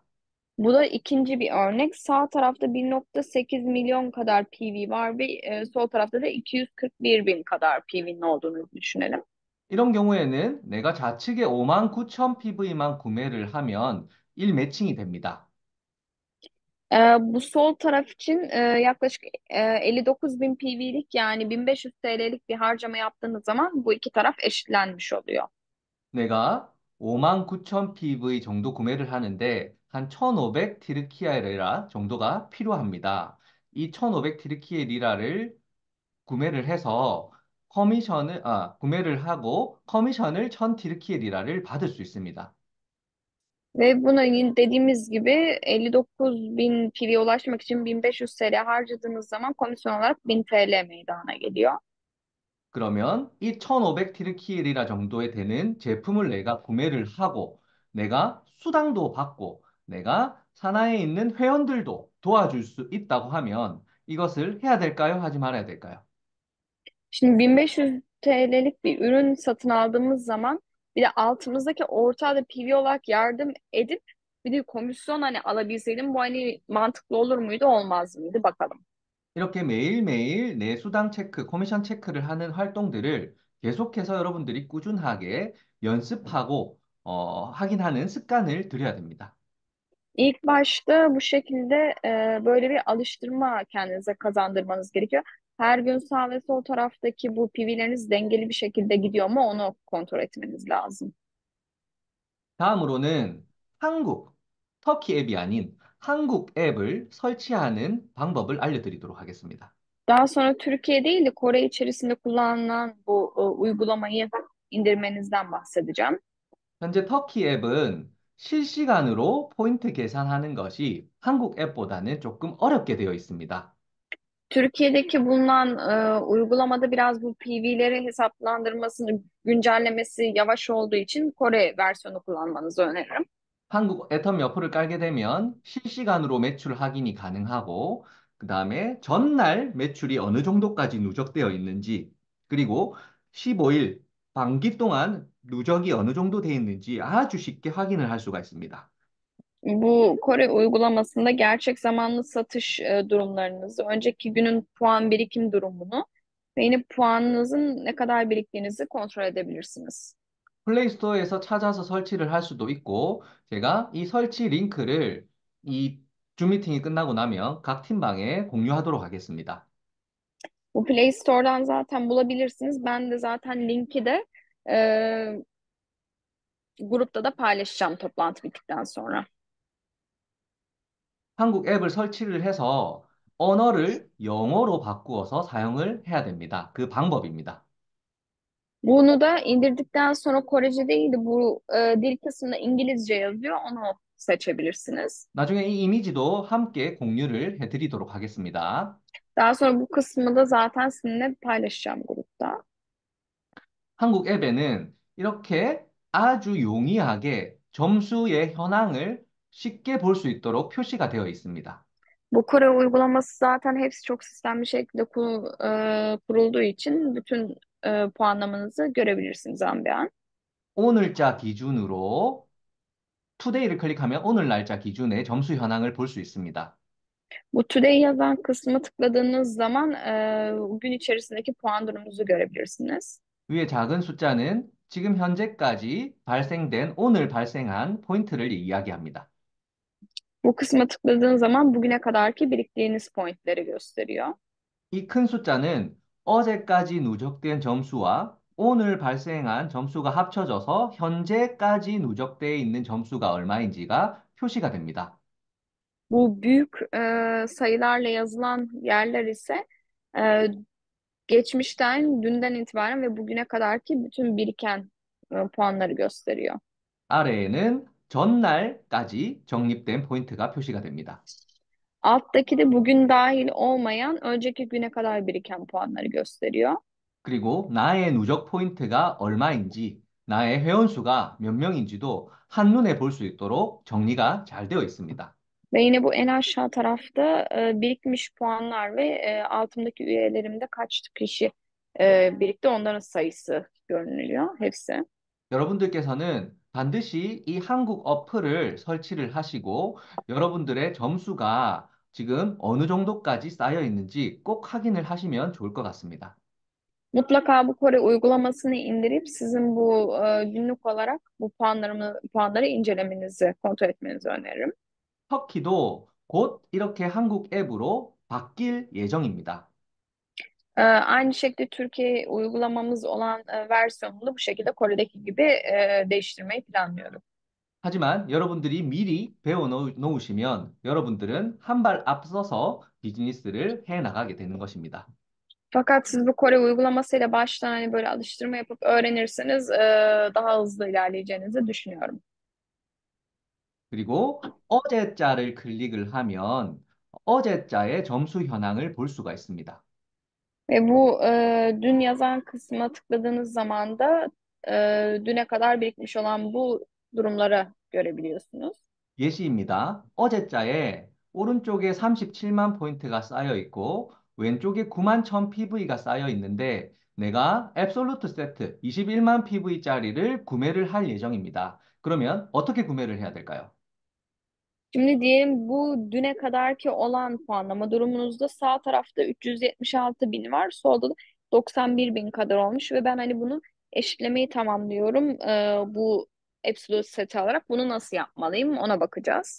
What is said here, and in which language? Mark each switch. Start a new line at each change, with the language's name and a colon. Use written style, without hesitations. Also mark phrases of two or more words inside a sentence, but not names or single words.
Turkish: Bu da ikinci bir örnek. Sağ tarafta 1,8 milyon kadar PV var ve sol tarafta da 241 bin kadar PV'nin olduğunu düşünelim.
Korean: 이런 경우에는 내가 좌측에 5만 9천 PV만 구매를 하면 1매칭이 됩니다.
Turkish: Bu sol taraf için yaklaşık 59 bin PV'lik yani 1500 TL'lik bir harcama yaptığınız zaman bu iki taraf eşitlenmiş oluyor.
Korean: 내가 59,000 PV 정도 구매를 하는데 한 1,500 티르키예 리라 정도가 필요합니다. 이 1,500 티르키예 리라를 구매를 해서 구매를 하고 커미션을 1,000 티르키예 리라를 받을 수 있습니다.
Turkish: Ve buna yine dediğimiz gibi 59 bin PV'ye ulaşmak için 1500 TL harcadığınız zaman komisyon olarak 1000 TL meydana geliyor.
Korean: 그러면 이 1,500 티르키예 리라 정도에 되는 제품을 내가 구매를 하고 내가 수당도 받고 내가 산하에 있는 회원들도 도와줄 수 있다고 하면 이것을 해야 될까요? 하지 말아야 될까요?
Turkish: Şimdi 1500 TL'lik bir ürün satın aldığımız zaman bir de altımızdaki ortağa da PV olarak yardım edip bir de komisyon hani alabilseydim bu hani mantıklı olur muydu olmaz mıydı bakalım.
Korean: 이렇게 매일매일 내 수당 체크, 커미션 체크를 하는 활동들을 계속해서 여러분들이 꾸준하게 연습하고 확인하는 습관을 들여야 됩니다.
Turkish: İlk başta bu şekilde böyle bir alıştırma kendinize kazandırmanız gerekiyor. Her gün sağ ve sol taraftaki bu PV'leriniz dengeli bir şekilde gidiyor mu onu kontrol etmeniz lazım.
Korean: 다음으로는 터키 앱이 아닌 한국 앱을 설치하는 방법을 알려드리도록 하겠습니다.
Turkish: Daha sonra Türkiye değil de Kore içerisinde kullanılan bu uygulamayı indirmenizden bahsedeceğim.
Korean: 현재 터키 앱은 실시간으로 포인트 계산하는 것이 한국 앱보다는 조금 어렵게 되어 있습니다.
Turkish: Türkiye'deki bulunan uygulamada biraz bu PV'leri hesaplandırmasını güncellemesi yavaş olduğu için Kore versiyonu kullanmanızı öneririm.
Korean: 한국 애텀 여포를 깔게 되면 실시간으로 매출 확인이 가능하고, 그 다음에 전날 매출이 어느 정도까지 누적되어 있는지, 그리고 15일 반기 동안 누적이 어느 정도 되어 있는지 아주 쉽게 확인을 할 수가 있습니다.
Turkish: Bu Kore uygulamasında gerçek zamanlı satış durumlarınızı, önceki günün puan birikim durumunu ve yine puanınızın ne kadar biriktiğinizi kontrol edebilirsiniz.
Korean: 플레이 스토어에서 찾아서 설치를 할 수도 있고, 제가 이 설치 링크를 이 줌 미팅이 끝나고 나면 각 팀방에 공유하도록 하겠습니다.
Turkish: Bu Play Store'dan zaten bulabilirsiniz. Ben de zaten linki de e, grupta da paylaşacağım toplantı bittikten sonra.
Korean: 한국 앱을 설치를 해서 언어를 영어로 바꾸어서 사용을 해야 됩니다. 그 방법입니다.
Turkish: Bunu da indirdikten sonra Korece değil de bu dil kısmında İngilizce yazıyor. Onu seçebilirsiniz.
Korean: 나중에 이 이미지도 함께 공유를 해드리도록 하겠습니다.
Turkish: Daha sonra bu kısmı da zaten sizinle paylaşacağım grupta.
Korean: 한국 앱에는 이렇게 아주 용이하게 점수의 현황을 쉽게 볼 수 있도록 표시가 되어 있습니다.
Turkish: Bu Kore uygulaması zaten hepsi çok sistemli şekilde kurulduğu için bütün puanlamanızı görebilirsiniz an be an.
Korean: 오늘자 기준으로 투데이를 클릭하면 오늘 날짜 기준의 점수 현황을 볼 수 있습니다.
Turkish: Bu Today yazan kısmı tıkladığınız zaman gün içerisindeki puan durumunuzu görebilirsiniz.
Korean: 위에 작은 숫자는 지금 현재까지 발생된 오늘 발생한 포인트를 이야기합니다.
Turkish: Bu kısma tıkladığın zaman bugüne kadarki biriktiğiniz pointleri gösteriyor.
Korean: 이 큰 숫자는 어제까지 누적된 점수와 오늘 발생한 점수가 합쳐져서 현재까지 누적되어 있는 점수가 얼마인지가 표시가 됩니다.
Turkish: Bu büyük sayılarla yazılan yerler ise e, geçmişten, dünden itibaren ve bugüne kadarki bütün biriken puanları gösteriyor.
Korean: 아래에는 전날까지 적립된 포인트가 표시가 됩니다.
Turkish: Alttaki de bugün dahil olmayan önceki güne kadar biriken puanları gösteriyor.
Korean: 그리고 나의 누적 포인트가 얼마인지, 나의 회원수가 몇 명인지도 한눈에 볼 수 있도록 정리가 잘 되어 있습니다.
Turkish: Ve yine bu en aşağı tarafta birikmiş puanlar ve altımdaki üyelerimde kaç kişi birikti onların sayısı görünüyor hepsi.
Korean: 여러분들께서는 반드시 이 한국 어플을 설치를 하시고 여러분들의 점수가 지금 어느 정도까지 쌓여 있는지 꼭 확인을 하시면 좋을 것 같습니다.
Turkish: Mutlaka bu Kore uygulamasını indirip sizin bu günlük olarak bu puanları incelemenizi, kontrol etmenizi öneririm.
Korean: 터키도 곧 이렇게 한국 앱으로 바뀔 예정입니다.
Turkish: Aynı şekilde Türkiye uygulamamız olan versiyonunu da bu şekilde Kore'deki gibi değiştirmeyi planlıyorum.
Korean: 하지만 여러분들이 미리 배워 놓으시면 여러분들은 한 발 앞서서 비즈니스를 해 나가게 되는 것입니다.
Turkish: Fakat siz bu Kore uygulamasıyla baştan hani böyle alıştırma yapıp öğrenirseniz daha hızlı ilerleyeceğinizi düşünüyorum.
Korean: 그리고 어제자를 클릭을 하면 어제자의 점수 현황을 볼 수가 있습니다.
Turkish: Ve bu dün yazan kısma tıkladığınız zaman da düne kadar birikmiş olan bu durumları görebiliyorsunuz.
Korean: 예시입니다. 어제자에 오른쪽에 37만 포인트가 쌓여 있고 왼쪽에 9만 1000 PV가 쌓여 있는데 내가 앱솔루트 세트 21만 PV짜리를 구매를 할 예정입니다. 그러면 어떻게 구매를 해야 될까요?
Turkish: Şimdi diyelim bu düne kadarki olan puanlama durumunuzda sağ tarafta 376 bin var, solda da 91 bin kadar olmuş ve ben hani bunu eşitlemeyi tamamlıyorum bu absolute seti alarak. Bunu nasıl yapmalıyım ona bakacağız.